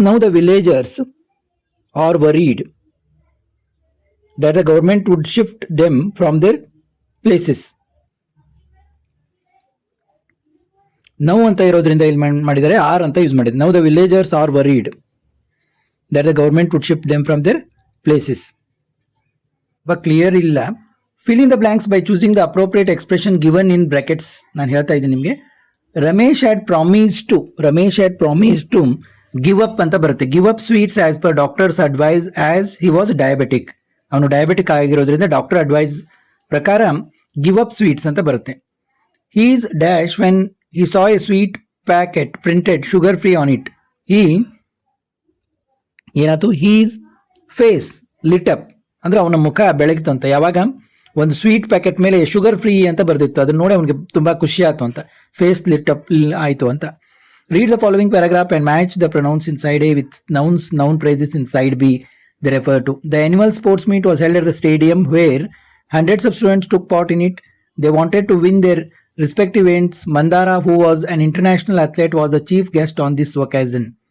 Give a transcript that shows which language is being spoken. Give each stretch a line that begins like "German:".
English: Now the villagers are worried that the government would shift them from their places.
Kannada: Now anta irodrinda ಇಲ್ಲಿ ಮಾಡಿದ್ದಾರೆ, are ಅಂತ use ಮಾಡಿದ್ದಾರೆ.
English: Now the villagers are worried that the government would shift them from their places. but
Kannada: clear ಇಲ್ಲ.
English: fill in the blanks by choosing the appropriate expression given in brackets.
Kannada: ನಾನು ಹೇಳ್ತಾ ಇದ್ದೀನಿ ನಿಮಗೆ,
English: Ramesh had promise to give up
Kannada: ಅಂತ ಬರುತ್ತೆ.
English: Give up sweets as per doctor's advice as he was diabetic.
Kannada: ಅವನು diabetic ಆಗಿರೋದ್ರಿಂದ doctor advise ಪ್ರಕಾರ give up sweets ಅಂತ ಬರುತ್ತೆ.
English: He's dash when he saw a sweet packet printed sugar free on it.
Kannada: ಏನಾಯ್ತು,
English: his face lit up
Kannada: ಅಂದ್ರೆ ಅವನ ಮುಖ ಬೆಳಗಿತು ಅಂತ. ಯಾವಾಗ ಒಂದು ಸ್ವೀಟ್ ಪ್ಯಾಕೆಟ್ ಮೇಲೆ ಶುಗರ್ ಫ್ರೀ ಅಂತ ಬರ್ದಿತ್ತು, ಅದನ್ನ ನೋಡಿ ಅವನಿಗೆ ತುಂಬಾ ಖುಷಿ ಆಯ್ತು ಅಂತ, ಫೇಸ್ ಲಿಟ್ ಅಪ್ ಆಯ್ತು ಅಂತ.
English: Read the following paragraph and match the pronouns in side A with noun phrases in side B they refer to. The annual sports meet was held at the stadium where hundreds of students took part in it. They wanted to win their respective ends. Mandara, who was an international athlete, was the chief guest on this occasion.